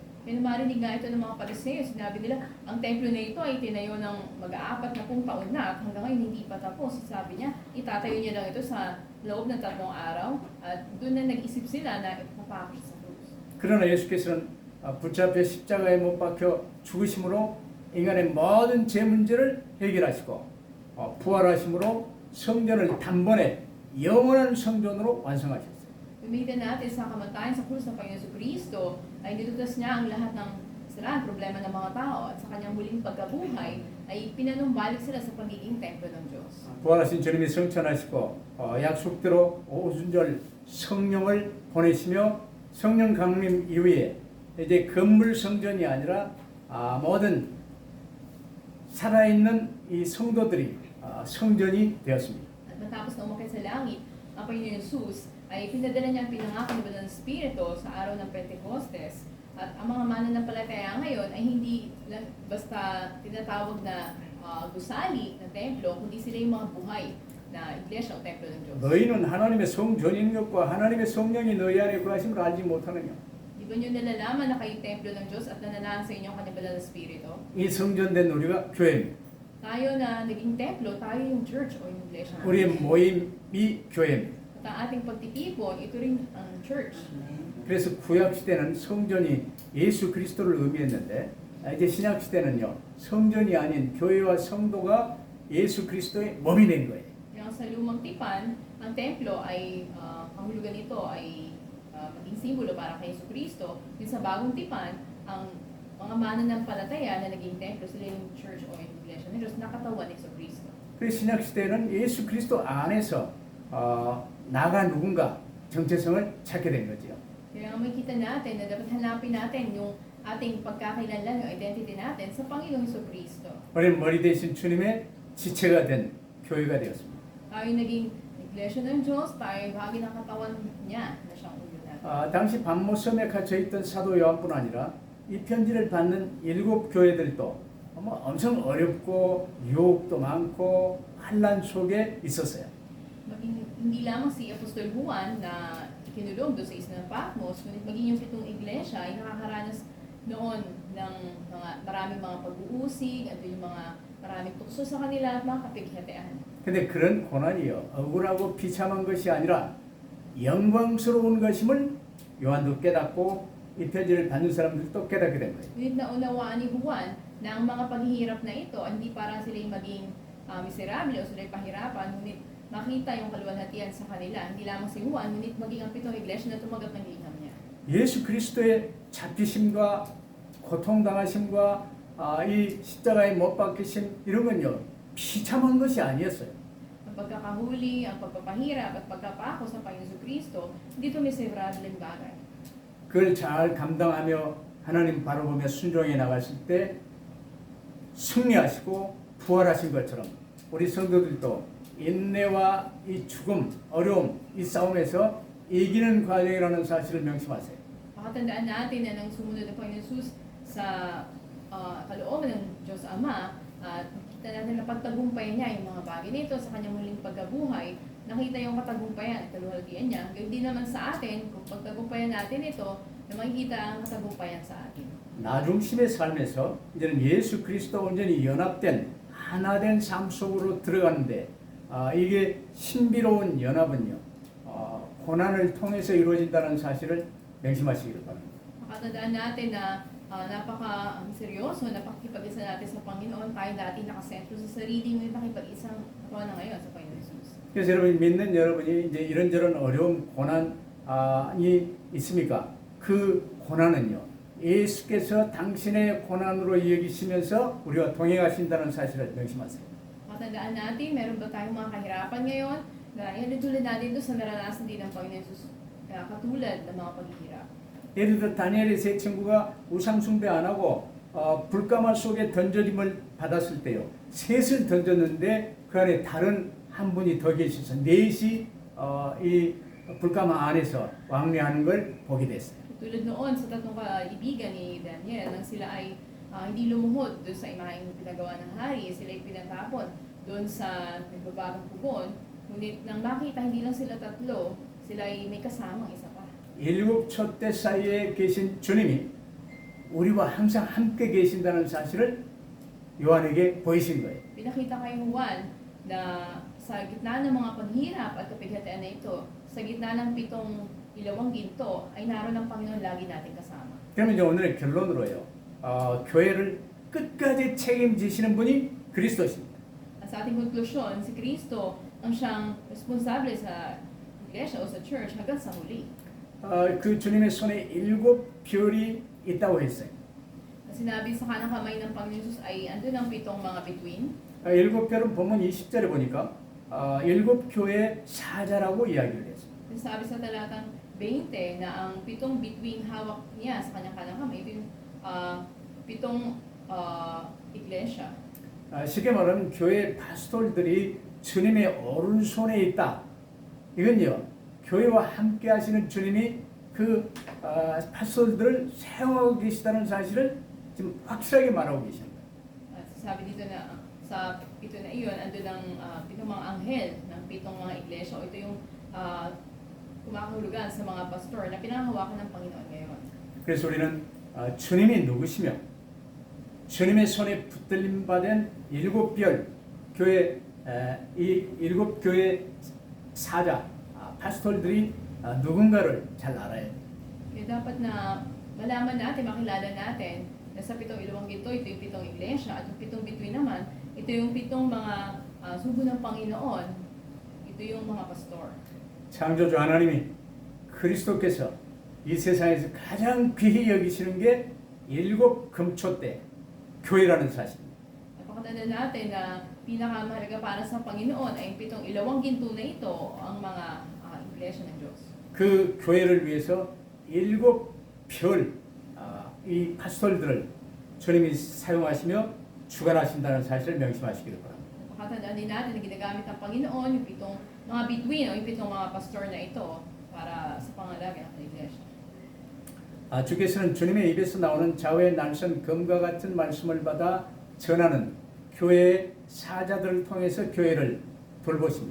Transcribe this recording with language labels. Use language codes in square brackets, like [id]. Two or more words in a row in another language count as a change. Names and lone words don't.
[tl] Kaya marinig nga ito ng mga Pariseo, sinabi nila, ang templo na ito ay tinayo ng mag-aapat na pung taon na at hanggang ngayon hindi pa tapos. Sabi niya, itatayo niya lang ito sa loob ng 3 araw at doon na nag-isip sila na ipapako siya sa krus. [ko] 그러나 예수께서는 붙잡혀 십자가에 못 박혀 죽으심으로 인간의 모든 죄 문제를 해결하시고 부활하심으로 성전을 단번에 영원한 성전으로 완성하셨어요. [tl] Gamitin natin sa kamatayan sa krus ng Panginoon Kristo ay nilutas niya ang lahat ng siraan, problema ng mga tao at sa kanyang muling pagkabuhay ay pinanumbalik sila sa pagiging templo ng Diyos. [ko] 부활하신 주님이 성천하시고 약속대로 오순절 성령을 보내시며 성령 강림 이후에 이제 건물 성전이 아니라 모든 살아있는 이 성도들이 성전이 되었습니다. [tl] At matapos na umakyat sa langit, ang Panginoon Jesus ay pinadala niya ang pinangako ng Espiritu sa araw ng Pentecostes. At ang mga mananampalataya ngayon ay hindi lang basta tinatawag na gusali ng templo, kundi sila yung mga buhay na iglesia o templo ng Diyos. [ko] 너희는 하나님의 성전인 것과 하나님의 성령이 너희 안에 거하심을 알지 못하느냐? [tl] Di ba nyo nalalaman na kayo templo ng Diyos at nananahan sa inyong kanyang banal na Espiritu? [ko] 이 성전된 우리가 교회입니다. [tl] Tayo na naging templo, tayo yung church o yung iglesia. [ko] 우리의 모임이 교회입니다. [tl] At ang ating pagtitipon, ito rin ang church. [ko] 그래서 구약 시대는 성전이 예수 그리스도를 의미했는데 이제 신약 시대는요 성전이 아닌 교회와 성도가 예수 그리스도의 몸이 된 거예요. [tl] Kaya sa lumang tipan, ang templo ay panghulugan nito ay maging simbolo para kay Yesu Cristo. Yung sa bagong tipan, ang mga mananampalataya na naging templo, sila yung church o yung iglesia ng Diyos, nakatawan ni Yesu Cristo. [ko] 그래서 신약 시대는 예수 그리스도 안에서 나가 누군가 정체성을 찾게 된 거죠. [tl] Kaya makikita natin na dapat hanapin natin yung ating pagkakailanlan, yung identity natin sa Panginoong Yesu Cristo. [ko] 우리는 머리 대신 주님의 지체가 된 교회가 되었습니다. [tl] Tayo naging iglesia ng Diyos, tayo bahagi ng katawan niya na siyang ulo natin. [ko] 당시 반모섬에 갇혀 있던 사도 요한뿐 아니라 이 편지를 받는 7 교회들도 엄청 어렵고 유혹도 많고 환란 속에 있었어요. [tl] Hindi lamang si Apostol Juan na kinulong doon sa isla ng Patmos, ngunit maging yung 7 iglesia ay nakakaranas noon ng maraming mga pag-uusig, at yung mga maraming tukso sa kanila at mga kapighatean. [ko] 근데 그런 고난이요 억울하고 비참한 것이 아니라 영광스러운 것임을 요한도 깨닫고 이 편지를 받는 사람들도 깨닫게 된 거예요. [tl] Ngunit naunawaan ni Juan na ang mga paghihirap na ito hindi para sila'y maging miserable o sila'y pahirapan, ngunit makita yung kaluwalhatian sa kanila. Hindi lamang si Juan, ngunit maging ang 7 iglesia na tumagat ng liham niya. [ko] 예수 그리스도의 잡히심과 고통당하심과 이 십자가에 못 박히심 이런 건요 비참한 것이 아니었어요. [tl] Ang pagkakahuli, ang pagpapahirap at pagkapako sa Panginoon Kristo, hindi ito miserable bagay. [ko] 그걸 잘 감당하며 하나님 바라보며 순종해 나갔을 때 승리하시고 부활하신 것처럼 우리 성도들도 인내와 이 죽음, 어려움, 이 싸움에서 이기는 과정이라는 사실을 명심하세요. [tl] Pakatandaan natin na nang sumunod ng Panginoon Jesus sa kalooban ng Diyos Ama, at kita natin na pagtagumpayan niya yung mga bagay nito sa kanyang muling pagkabuhay, nakita yung katagumpayan at kaluwalhatian niya. Gayun din naman sa atin, kung pagtagumpayan natin ito, na makikita ang katagumpayan sa atin. [ko] 나 중심의 삶에서 이제는 예수 그리스도 온전히 연합된 하나된 삶 속으로 들어가는데 이게 신비로운 연합은요 고난을 통해서 이루어진다는 사실을 명심하시기를 바랍니다. [tl] Makatandaan natin na napaka-seryoso, napakikipag-isa natin sa Panginoon. Tayo dati nakasentro sa sarili, ngunit nakipag-isang katawan na ngayon sa Panginoon Jesus. [ko] 그래서 여러분이 믿는 여러분이 이제 이런저런 어려움 고난이 있습니까? 그 고난은요 예수께서 당신의 고난으로 여기시면서 우리와 동행하신다는 사실을 명심하세요. [tl] Makatandaan natin, meron ba tayong mga kahirapan ngayon na ihalintulad natin doon sa naranasan din ng Panginoon Jesus, katulad ng mga paghihirap. [ko] 예를 들어 다니엘의 세 친구가 우상 숭배 안 하고 불가마 속에 던져짐을 받았을 때요. 셋을 던졌는데 그 안에 다른 한 분이 더 계셔서 넷이 이 불가마 안에서 왕래하는 걸 보게 됐어요. [tl] Tulad noon sa tatlong kaibigan ni Daniel, nang sila ay hindi lumuhod doon sa imaheng pinagawa ng hari, sila ay pinatapon doon sa nagbabagong pugon. Ngunit nang makita hindi lang sila tatlo, sila ay may kasamang isa pa. [ko] 일곱 촛대 사이에 계신 주님이 우리와 항상 함께 계신다는 사실을 요한에게 보이신 거예요. [tl] Pinakita kay Juan na sa gitna ng mga paghirap at kapighatian na ito, sa gitna ng 7 ilawang ginto, ay naroon ang Panginoon lagi natin kasama. [ko] 그러면 이제 오늘의 결론으로요. 교회를 끝까지 책임지시는 분이 그리스도십니다. [tl] At sa ating konklusyon, si Kristo ang siyang responsable sa iglesia o sa church hanggang sa huli. [ko] 그 주님의 손에 7 별이 있다고 했어요. [tl] Sinabi sa kanang kamay ng Panginoon Jesus ay andun ang 7 mga bituin. [ko] 7 별은 본문 20절에 보니까 7 교회의 사자라고 이야기를 했어요. [tl] Sabi sa talatang 20 na ang 7 bituin hawak niya sa kanyang kanang kamay, ito yung 7 iglesia. [ko] 쉽게 말하면 교회 파스톨들이 주님의 오른손에 있다. 이건요. 교회와 함께 하시는 주님이 그 파스톨들을 사용하고 계시다는 사실을 지금 확실하게 말하고 계십니다. [tl] At sabi dito na sa 7 na iyon, andun ang 7 mga anghel ng 7 mga iglesia. Ito yung kumakahulugan sa mga pastor na pinahawakan ng Panginoon ngayon. [ko] 그래서 우리는 주님이 누구시며 주님의 손에 붙들림 받은 7 별 교회 이 7 교회 사자 파스톨들이 누군가를 잘 알아야 돼요. [tl] Kaya dapat na malaman natin, makilala natin na sa 7 ilawang ginto, ito yung 7 iglesia at yung 7 bituin naman, ito yung 7 mga sugo ng Panginoon, ito yung mga pastor. [ko] 창조주 하나님이 그리스도께서 이 세상에서 가장 귀히 여기시는 게 7 금초대 교회라는 사실입니다. [tl] Napakatanda natin na pinakamahalaga para sa Panginoon ay yung 7 ilawang ginto na ito, ang mga iglesia ng Diyos. [ko] 그 교회를 위해서 7 별 이 파스톨들을 주님이 사용하시며 주관하신다는 사실을 명심하시기를 바랍니다. [tl] Napakatandaan din natin na ginagamit ng Panginoon yung 7 mga bituin o yung 7 mga pastor na ito para sa pangalaga ng iglesia. [ko] 주께서는 주님의 입에서 나오는 좌우의 날선 검과 같은 말씀을 받아 전하는 교회의 사자들을 통해서 교회를 돌보십니다.